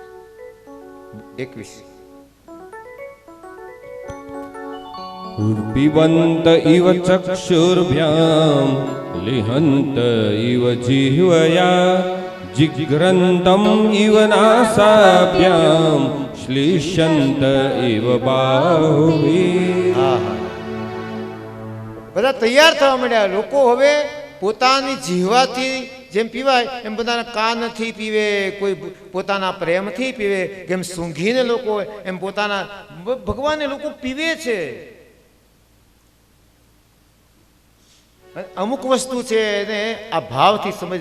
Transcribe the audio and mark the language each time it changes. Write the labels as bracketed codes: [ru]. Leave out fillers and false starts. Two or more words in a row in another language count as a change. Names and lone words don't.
[sa] 21 पिबन्त इव चक्षुर्भ्यां लिहन्त इव जिह्वया जिघ्रन्तं इव नासाभ्यां श्लिष्यन्त इव बाहुभिः. [gu] બધા તૈયાર થવા માંડ્યા. લોકો હવે પોતાની જીહવાથી જેમ પીવાય એમ પોતાના કાનથી પીવે, કોઈ પોતાના પ્રેમથી પીવે, કેમ સૂંઘીને લોકો એમ પોતાના ભગવાનને લોકો પીવે છે. અમુક વસ્તુ છે એને આ ભાવથી સમજ.